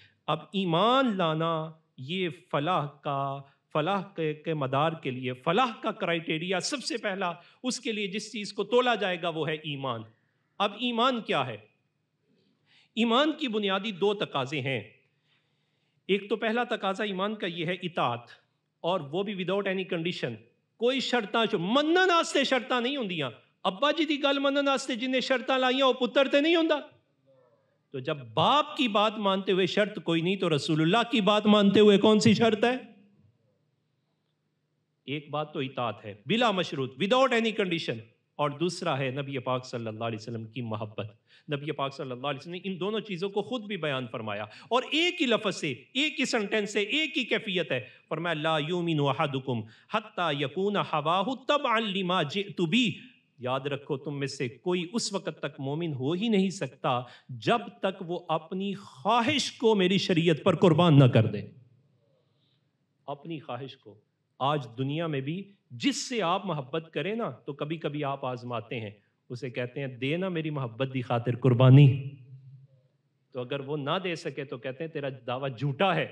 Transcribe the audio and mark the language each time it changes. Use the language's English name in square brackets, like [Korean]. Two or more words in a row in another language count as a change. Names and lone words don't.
[Urdu] اب ایمان لانا یہ فلاح کے مدار کے لیے، فلاح کا کرائیٹیریا سب سے پہلا اس کے لیے جس چیز کو تولا جائے گا وہ ہے ایمان۔ اب ایمان کیا ہے؟ ایمان کی بنیادی دو تقاضے ہیں۔ ایک تو پہلا تقاضا ایمان کا یہ ہے اطاعت، اور وہ بھی [English] without any condition, [Punjabi] کوئی شرطاں منن واسطے شرطاں نہیں ہوندیاں۔ ابا جی دی گل منن واسطے جنہیں شرطاں لائیاں وہ پتر تے نہیں ہوندا، [Urdu] تو جب باپ کی بات مانتے ہوئے شرط کوئی نہیں تو رسول اللہ کی بات مانتے ہوئے کون سی شرط ہے؟ ایک بات تو اطاعت ہے بلا مشروط، [English] without any condition, [Urdu] اور دوسرا ہے نبی پاک صلی اللہ علیہ وسلم کی محبت۔ نبی پاک صلی اللہ علیہ وسلم نے ان دونوں چیزوں کو خود بھی بیان فرمایا، اور ایک ہی لفظ سے، ایک ہی سنٹینس سے، ایک ہی کیفیت ہے، فرمایا [Arabic] لا یؤمن احدکم حتی یکون ہواہ تبعا لما جئت بہ۔ [Urdu] یاد رکھو تم میں سے کوئی اس وقت تک مومن ہو ہی نہیں سکتا جب تک وہ اپنی خواہش کو میری شریعت پر قربان نہ کر دے، اپنی خواہش کو۔ آج دنیا میں بھی جس سے آپ محبت کریں نا تو کبھی کبھی آپ آزماتے ہیں، اسے کہتے ہیں [Punjabi] دے نا میری محبت دی خاطر قربانی، [Urdu] تو اگر وہ نہ دے سکے تو کہتے ہیں تیرا دعویٰ جھوٹا ہے۔